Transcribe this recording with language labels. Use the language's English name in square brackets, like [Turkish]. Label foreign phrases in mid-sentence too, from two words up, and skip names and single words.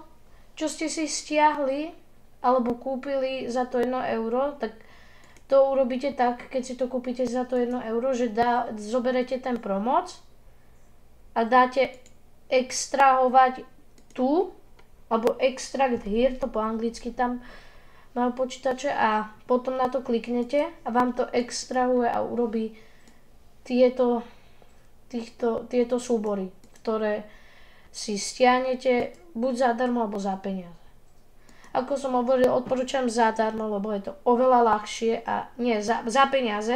[Slovak] čo ste si stiahli alebo kúpili za to 1 euro, tak to urobíte tak, keď si to kúpite za to 1 euro, že zoberete ten promoc a dáte extrahovať tu, alebo [English] extract here, [Slovak] to po anglicky tam majú počítače a potom na to kliknete a vám to extrahuje a urobí tieto súbory, ktoré si stiahnete buď zadarmo alebo za peniaze. Ako som hovoril, odporúčam zadarmo, lebo je to oveľa ľahšie a nie, za peniaze.